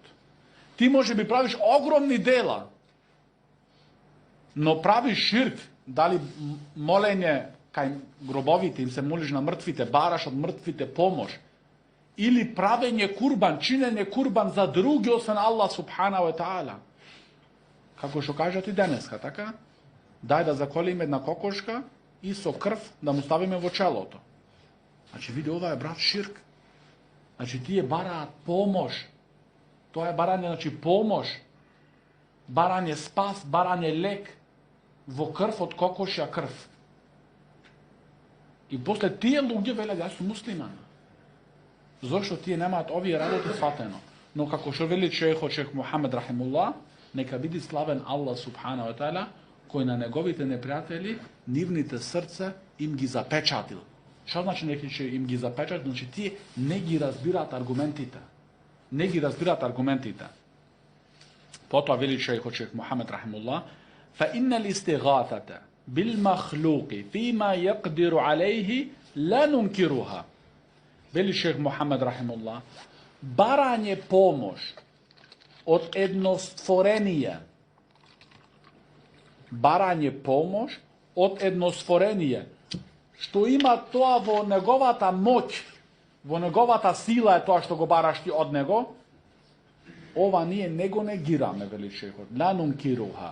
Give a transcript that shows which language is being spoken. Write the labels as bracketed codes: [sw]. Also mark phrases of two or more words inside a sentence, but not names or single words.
[mk] Ти може би правиш огромни дела, но правиш ширк, дали молење кај гробовите, им се молиш на мртвите, бараш од мртвите помош, или правење курбан, чинење курбан за други освен [ar] الله سبحانه وتعالى. [mk] Како што кажат и денеска, така? Дај да заколиме една кокошка и со крв да му ставиме во челото. Значи, види, ова е брат ширк. Значи, тие бараат помош. Тоа е барање, значи, помош. Барање спас, барање лек во крв од кокошја крв. И после тие луѓе велат, јас сум муслиман. Зошто тие немаат овие работи сватено? Но како што вели шејх Мухамед рахимуллах, нека биде славен [ar] الله سبحانه وتعالى, [mk] кој на неговите непријатели нивните срца им ги запечатил. Што значи нека им ги запечатил? Значи тие не ги разбираат аргументите. Не ги разбираат аргументите. Потоа вели шејх Мухамед рахимуллах, [ar] فإن الاستغاثة بالمخلوق فيما يقدر عليه لا ننكرها. [mk] Вели шејх Мухамед рахимуллах, барање помош од едно створение, барање помош од едно створение, што има тоа во неговата моќ, во неговата сила е тоа што го бараш ти од него, ова ние не го негираме, вели шејхот, [ar] لا ننكرها.